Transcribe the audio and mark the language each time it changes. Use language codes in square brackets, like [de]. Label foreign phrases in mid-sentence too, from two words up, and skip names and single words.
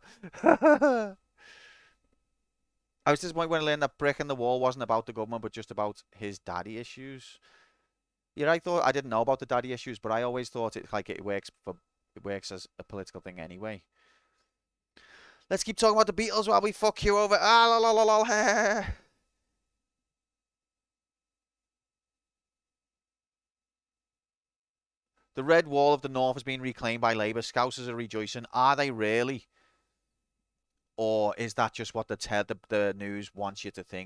[en] I was disappointed when I learned that brick in the wall wasn't about the government, but just about his daddy issues. Yeah, I didn't know about the daddy issues, but I always thought it works as a political thing anyway. Let's keep talking about the Beatles while we fuck you over. Ah, la la la la. The red wall of the north has been reclaimed by Labour. Scousers are rejoicing. Are they really? Or is that just what the news wants you to think?